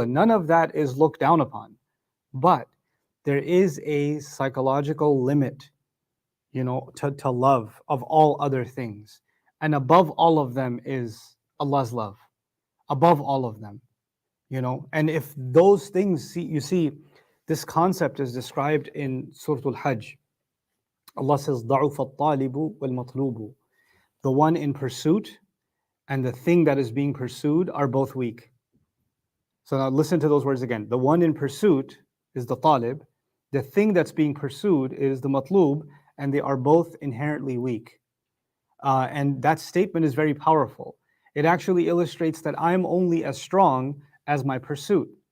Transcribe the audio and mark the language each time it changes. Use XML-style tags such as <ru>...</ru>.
<en>And none of that is looked down upon. But there is a psychological limit, to love of all other things. And above all of them is Allah's love. Above all of them. And if those things, you see, this concept is described in Surah Al-Hajj.</en> <ar>Allah says, ضَعُفَ الطَّالِبُ وَالْمَطْلُوبُ.</ar> <en>The one in pursuit and the thing that is being pursued are both weak. So now listen to those words again. The one in pursuit is the talib. The thing that's being pursued is the matlub, and they are both inherently weak. And that statement is very powerful. It actually illustrates that I'm only as strong as my pursuit.</en>